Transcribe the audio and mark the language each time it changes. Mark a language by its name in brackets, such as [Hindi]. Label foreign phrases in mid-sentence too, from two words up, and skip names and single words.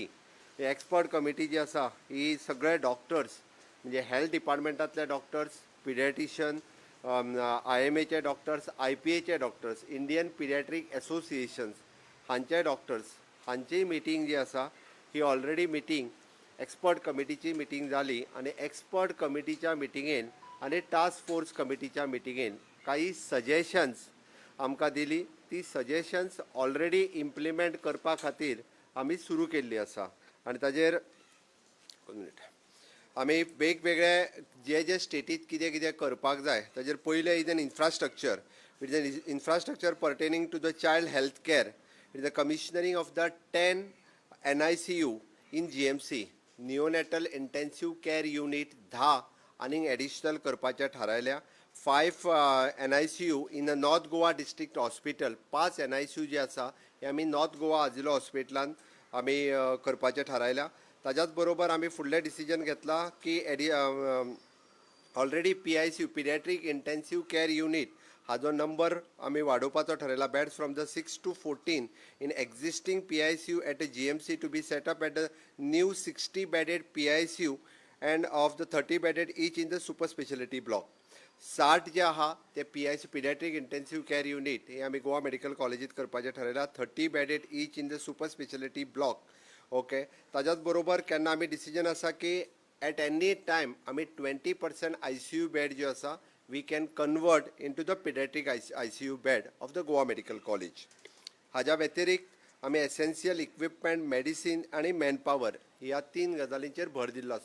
[Konkani] ही [English] expert committee [Konkani] जी आसा ही सगळे डॉक्टर्स म्हणजे हेल्थ डिपार्टमेंटांतले डॉक्टर्स, पिडियाट्रिशियन, IMAचे डॉक्टर्स, IPAचे डॉक्टर्स, [English] Indian Pediatric Associations [Konkani] हांचे डॉक्टर्स हांची मिटींग जी आसा ही [English] already meeting expert [Konkani] कमिटीची मिटींग जाली आणि एक्सपर्ट कमिटीच्या मिटींगेन आणि [English] task force [Konkani] कमिटीच्या मिटींगेन काही सजेशन्स आमकां दिली. ती सजेशन्स ऑलरेडी इम्प्लिमेंट करपा खातीर आमी सुरू केल्ली आसा आणि ताजेर आमी वेगवेगळे जे स्टेटीत कितें कितें करपाक जाय ताजेर पयलें [English] is an infrastructure. It is an infrastructure pertaining to the child health care. It is the commissioning of the 10 NICU in GMC neonatal intensive care unit 10 [Konkani] आनीक एडिशनल करपाचें थारायल्या. [English] 5 NICU in the North Goa District Hospital. [Konkani] 5 NICU जे आसा हे आमी नॉर्थ गोवा आजिलो हॉस्पिटलान आमी करपाचें थारायल्या. ताच्याच बरोबर आमी फुडलें डिसिजन घेतलां की ऑलरेडी PICU [English] pediatric intensive care unit [Konkani] हाजो नंबर आमी वाडोवपाचो ठरयला. [English] Beds from the 6 to 14 in existing PICU at a GMC to be set up at the new 60 bedded PICU and of the 30 bedded each in the super specialty block. [Konkani] 60 जे आहा ते PICU [English] pediatric intensive care unit [Konkani] हे आमी गोवा मेडिकल कॉलेजीत करपाचें ठरयला. [English] 30 bedded each in the super specialty block. ओके. [Konkani] ताच्याच बरोबर केन्ना आमी डिसिजन आसा की [English] at any time [Konkani] आमी 20% ICU बेड जो आसा [English] we can convert into the pediatric ICU bed of the Goa Medical College. [Konkani] हाज्या व्यतिरिक्त आमी [English] essential equipment, [Konkani] मेडिसीन आणि मॅनपावर ह्या 3 गजालींचेर भर दिल्लो आसा.